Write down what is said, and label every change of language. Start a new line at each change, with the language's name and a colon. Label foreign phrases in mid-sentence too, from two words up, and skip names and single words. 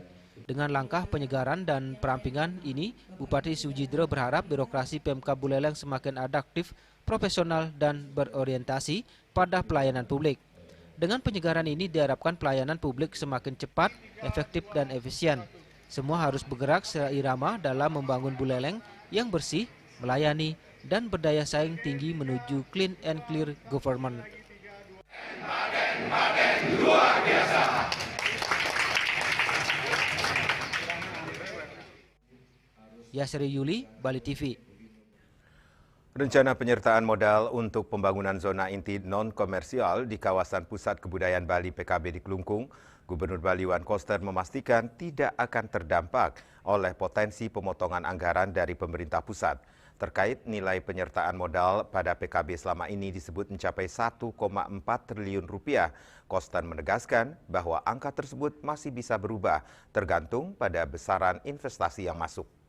Indonesian: Dengan langkah penyegaran dan perampingan ini, Bupati Sujidro berharap birokrasi Pemkab Buleleng semakin adaptif, profesional, dan berorientasi pada pelayanan publik. Dengan penyegaran ini diharapkan pelayanan publik semakin cepat, efektif, dan efisien. Semua harus bergerak seirama dalam membangun Buleleng yang bersih, melayani, dan berdaya saing tinggi menuju
English: clean and clear government.
Indonesian: Luar biasa. Yasri Yuli, Bali TV. Rencana penyertaan modal untuk pembangunan zona inti non-komersial di kawasan Pusat Kebudayaan Bali PKB di Kelungkung, Gubernur Bali Wan Koster memastikan tidak akan terdampak oleh potensi pemotongan anggaran dari pemerintah pusat. Terkait nilai penyertaan modal pada PKB selama ini disebut mencapai 1,4 triliun rupiah. Koster menegaskan bahwa angka tersebut masih bisa berubah tergantung pada besaran investasi yang masuk.